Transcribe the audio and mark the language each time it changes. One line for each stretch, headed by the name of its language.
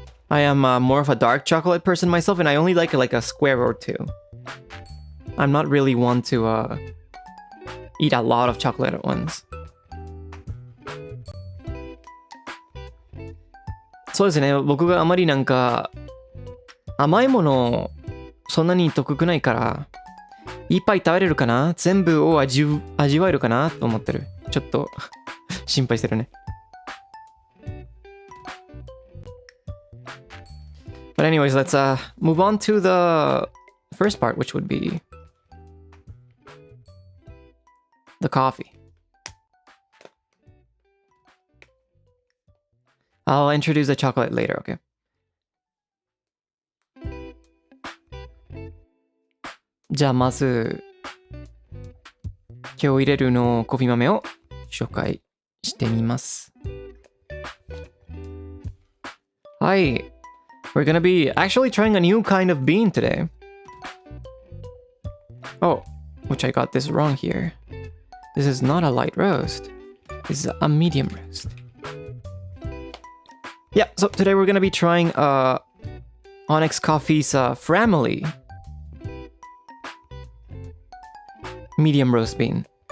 English: I am more of a dark chocolate person myself, and I only like a square or two. I'm not really one to eat a lot of chocolate at once.
Japanese: そうですね、僕があまりなんか甘いものそんなに得意ないからいっぱい食べれるかな、全部を味わえるかなと思ってる。ちょっと心配してるね。
English: But anyways, let's move on to the first part, which would be the coffee. I'll introduce the chocolate later, okay?
Japanese: じゃあまず今日入れるのコーヒー豆を紹介してみます。はい。
English: We're gonna be actually trying a new kind of bean today. Oh, which I got this wrong here. This is not a light roast. This is a medium roast. Yeah, so today we're gonna be trying Onyx Coffee's family medium roast bean.